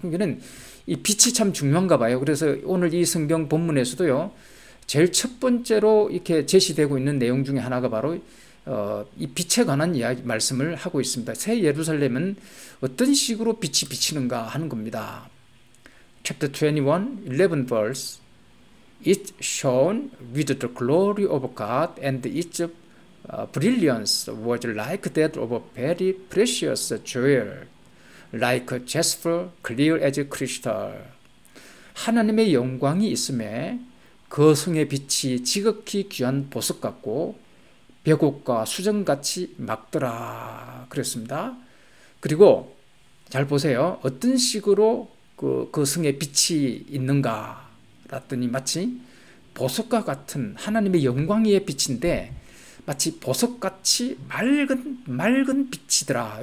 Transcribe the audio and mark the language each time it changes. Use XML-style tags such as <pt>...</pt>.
<ko>그러니까 이 빛이 참 중요한가 봐요. 그래서 오늘 이 성경 본문에서도요, 제일 첫 번째로 이렇게 제시되고 있는 내용 중에 하나가 바로 이 빛에 관한 이야기 말씀을 하고 있습니다. 새 예루살렘은 어떤 식으로 빛이 비치는가 하는 겁니다.</ko> <en>Chapter 21, 11 verse. It shone with the glory of God, and its brilliance was like that of a very precious jewel, like jasper, clear as crystal.</en> <ko>하나님의 영광이 있음에 그 성의 빛이 지극히 귀한 보석 같고 벽옥과 수정같이 막더라 그랬습니다. 그리고 잘 보세요. 어떤 식으로 그 성의 빛이 있는가 라더니 마치 보석과 같은 하나님의 영광의 빛인데 마치 보석같이 맑은 빛이더라.</ko>